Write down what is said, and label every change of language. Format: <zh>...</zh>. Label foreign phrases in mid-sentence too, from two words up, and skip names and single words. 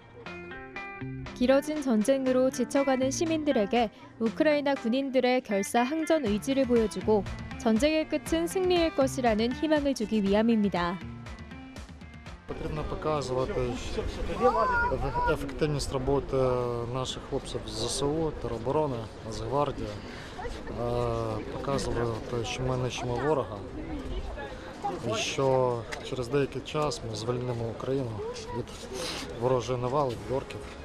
<ko>길어진 전쟁으로 지쳐가는 시민들에게 우크라이나 군인들의 결사 항전 의지를 보여주고 전쟁의 끝은 승리일 것이라는 희망을 주기 위함입니다.</ko> <uk>Потрібно показувати ефективність роботи наших хлопців з ЗСУ, тероборони, Нацгвардії, показувати, що ми нищимо ворога і що через деякий час ми звільнимо Україну від ворожої навали, від орків.</uk>